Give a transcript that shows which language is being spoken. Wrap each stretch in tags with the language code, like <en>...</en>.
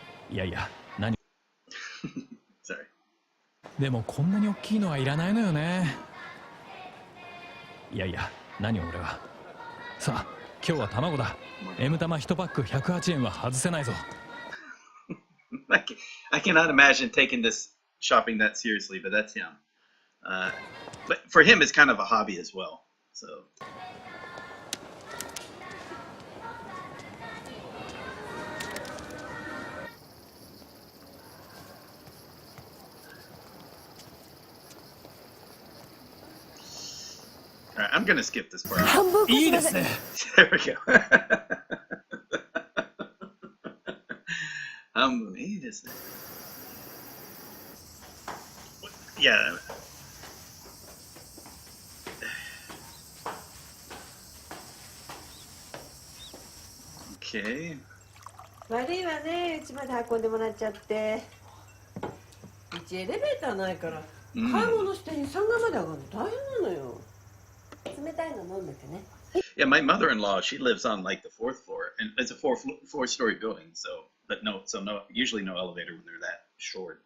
<ja>いやいや何</ja> <en>Sorry.</en> <ja>でもこんなに大きいのはいらないのよね。いやいや何俺は。さあ今日は卵だ。M 玉1パック108円は外せないぞ。</ja> <en>I cannot imagine taking this shopping that seriously, but that's him. But for him, it's kind of a hobby as well. So. All right, I'm gonna skip this part.</en> <ja>いいですね。</ja> <en>There we go.</en> <ja>いいですね。</ja> <en>Yeah. Okay.</en> <ja>悪いわね、うちまで運んでもらっちゃって。うちエレベーターないから、買い物して3階まで上がるの大変なのよ。冷たいの飲んでてね。</ja> <en>Yeah, my mother-in-law, she lives on like the 4th floor, and it's a four-story building. So, usually no elevator when they're that short.</en>